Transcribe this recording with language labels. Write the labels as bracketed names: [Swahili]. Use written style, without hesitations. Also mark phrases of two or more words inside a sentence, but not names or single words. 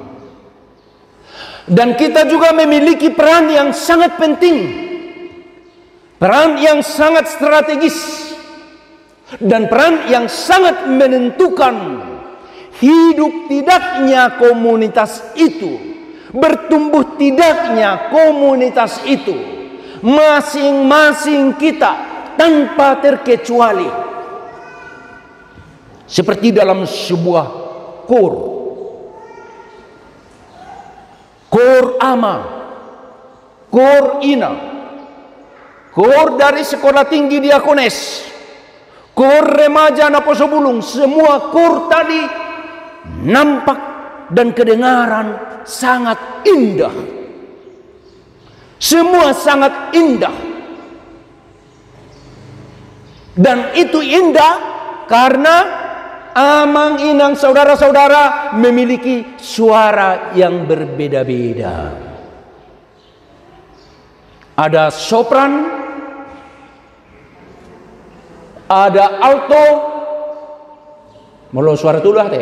[Indonesian] Dan kita juga memiliki peran yang sangat penting, peran yang sangat strategis, dan peran yang sangat menentukan hidup tidaknya komunitas itu, bertumbuh tidaknya komunitas itu, masing-masing kita tanpa terkecuali. Seperti dalam sebuah kor ama, kor ina, kor dari sekolah tinggi diakones, kor remaja Naposo Bulung, semua kor tadi nampak dan kedengaran sangat indah. Semua sangat indah. Dan itu indah karena [Batak Toba] amang inang [Indonesian] saudara-saudara memiliki suara yang berbeda-beda. Ada sopran, ada alto, mulu suara tulah teh.